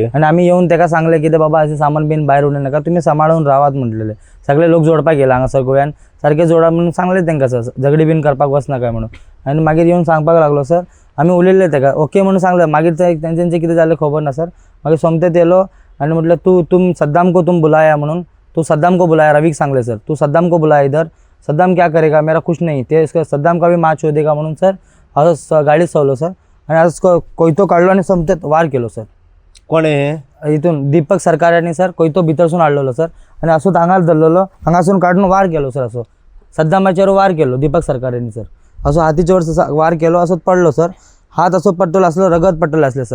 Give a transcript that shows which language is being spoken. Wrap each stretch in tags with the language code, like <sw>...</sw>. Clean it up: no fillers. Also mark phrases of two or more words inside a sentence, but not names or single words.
<kok>आनी आमी येवन ताका सांगलें कितें बाबा अशें सामान बीन भायर उडयनाका तुमी सांबाळून रावात म्हणलेले। सगळे लोक जोडपाक गेले हांगासर गोंयान सारके जोडा म्हणून सांगलें तांकां सर झगडी बीन करपाक वचनाका म्हणून। आनी मागीर येवन सांगपाक लागलो सर आमी उलयल्ले ताका ओके म्हणून सांगलें। मागीर तेंच्यांचें कितें जालें खबर ना सर। मागीर सोमतें येयलो आनी म्हटलें</kok> <hi>तुम सद्दाम को तुम बुलाया</hi> <kok>म्हणून</kok> <hi>तू सद्दाम को बुलाया</hi> <kok>रवीक सांगलें सर</kok> <hi>तू सद्दाम को बुलाया इधर सद्दाम क्या करेगा मेरा कुछ नहीं</hi> <kok>ते</kok> <hi>सद्दाम का भी मार शोधेगा</hi> <kok>म्हणून सर असं गाडीत सवलो सर आनी आज कोयतो काडलो आनी सोमतें वार केलो सर। कोणे हे हितून दीपक सरकारांनी सर कोयतो भितरसून हाडलेलो सर आनी असोच हांगाच धरलेलो हांगासून काडून वार केलो सर असो सद्दामाचेर वार केलो दीपक सरकारांनी सर असो हातीचेर वार केलो असोच पडलो सर हात असो पडटलो आसलो रगत पडटले आसले सर।</kok>